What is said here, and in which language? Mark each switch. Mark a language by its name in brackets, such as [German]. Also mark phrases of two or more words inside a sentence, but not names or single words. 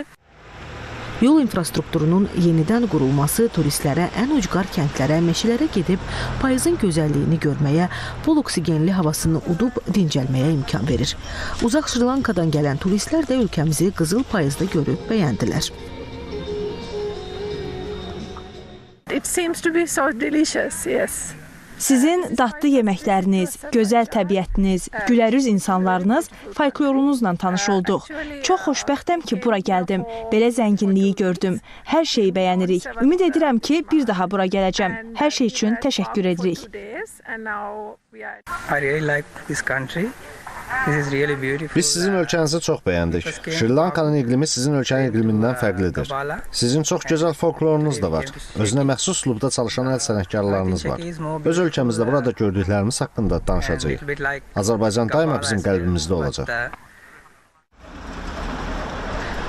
[Azerbaijani] Yol infrastrukturunun yenidən qurulması turistlərə ən ucqar kəndlərə, meşələrə gedib payızın gözəlliyini görməyə, bol oksigenli havasını udub dincəlməyə imkan verir. Uzaq Şri Lankadan gələn turistlər də ölkəmizi qızıl payızda görüb bəyəndilər. [English] It seems to be so delicious, yes. [Azerbaijani] Sizin dadlı yeməkləriniz, gözəl təbiətiniz, gülərüz insanlarınız, folklorunuzla tanış olduq. Çox xoşbəxtəm ki, bura gəldim, belə zənginliyi gördüm. Hər şeyi bəyənirik. Ümid edirəm ki, bir daha bura gələcəm. Hər şey üçün təşəkkür edirik. [English] I really like this country. [Azerbaijani] Biz sizin ölkənizi çox bəyəndik. Şri Lankanın iqlimi sizin ölkənin iqlimindən fərqlidir. Sizin çox gözəl folklorunuz da var. Özünə məxsus üslubda çalışan əl sənətkarlarınız var. Öz ölkəmizdə burada gördüklərimiz haqqında danışacağıq. Azərbaycan daima bizim qəlbimizdə olacaq.